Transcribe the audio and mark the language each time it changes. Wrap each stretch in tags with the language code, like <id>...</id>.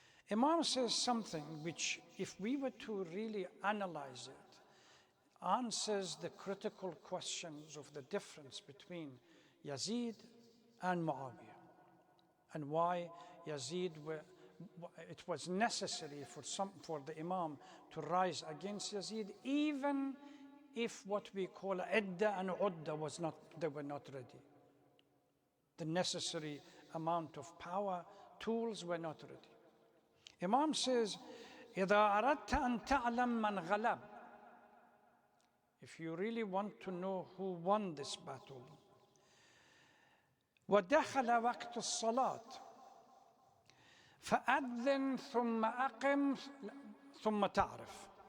<en>Imam says something which, if we were to really analyze it, answers the critical questions of the difference between Yazid and Muawiyah, and why it was necessary for the Imam to rise against Yazid, even if what we call Idda and Udda they were not ready. The necessary amount of power, tools were not ready. Imam says,</en> <ar>إِذَا أَرَدْتَ أَن تَعْلَمْ مَنْ غَلَبَ.</ar> <en>If you really want to know who won this battle,</en> <ar>وَدَخَلَ وَقْتُ الصَّلَاةِ فَأَذِّنْ ثُمَّ أَقِمْ ثُمَّ تَعْرِفْ.</ar>